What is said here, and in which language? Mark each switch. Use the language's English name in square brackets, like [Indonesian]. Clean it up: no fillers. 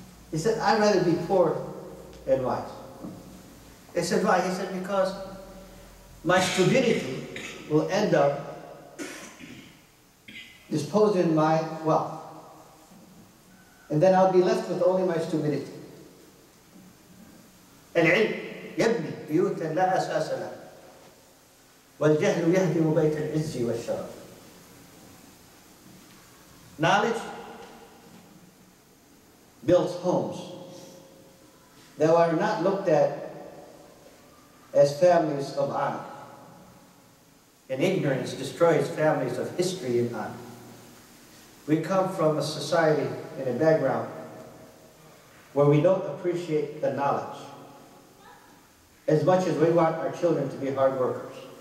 [English] He said, I'd rather be poor than wise. They said, why? He said, because my stupidity will end up disposing my wealth. And then I'll be left with only my stupidity. [Arabic] العلم يبني بيوتا لا أساس لها والجهل يهدم بيت العز والشرف. [English] Knowledge builds homes that are not looked at as families of honor. And ignorance destroys families of history and honor. We come from a society and a background where we don't appreciate the knowledge as much as we want our children to be hard workers.